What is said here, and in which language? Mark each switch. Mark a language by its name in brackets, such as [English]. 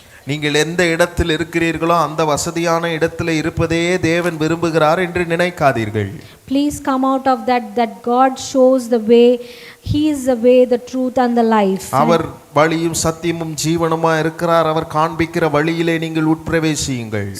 [Tamil] நீங்கள் எந்த இடத்தில் இருக்கிறீர்களோ அந்த வசதியான இடத்தில் இருப்பதே தேவன் விரும்புகிறார் என்று நினைக்காதீர்கள். [English] Please come out of that God shows the way. He is the way, the truth and the life. [Tamil] அவர் வழியும் சத்தியமும் ஜீவனுமா இருக்கிறார். அவர் காண்பிக்கிற வழியிலே நீங்கள் உட்பிரவேசியுங்கள்.